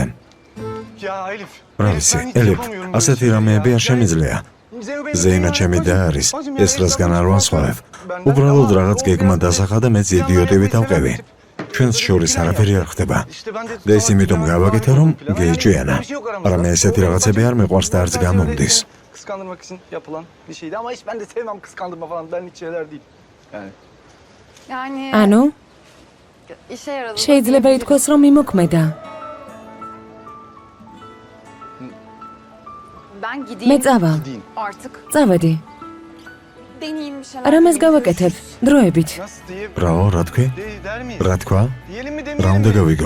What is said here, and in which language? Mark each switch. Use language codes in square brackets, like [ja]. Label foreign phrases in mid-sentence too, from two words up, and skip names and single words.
[ka] რა ვიცი, ელიფ, ასეთი რამეები არ შემიძლია. ზეინა ჩემი და არის, ეს რასგან არ ვანსხვავებ. უბრალოდ რაღაც გეგმა დასახა და მეც იდიოტივით ავყევი. ჩვენს შორის არაფერი არ ხდება. და ეს იმიტომ გავაკეთე, რომ გეეჭვიანა. მაგრამ ესეთი რაღაცები არ მეყვარს და არც გამომდის. [tr] Kıskandırmak için yapılan bir şeydi ama hiç ben de sevmem kıskandırma falan. Benlik şeyler değil. Yani. [ka] ანუ, შეიძლება ითქვას, რომ იმოქმედა. მე წავა. წავედი. რამეს გავაკეთებ? დროებით. ბრაო, რა თქვი? რა თქვა? რა უნდა გავიგო?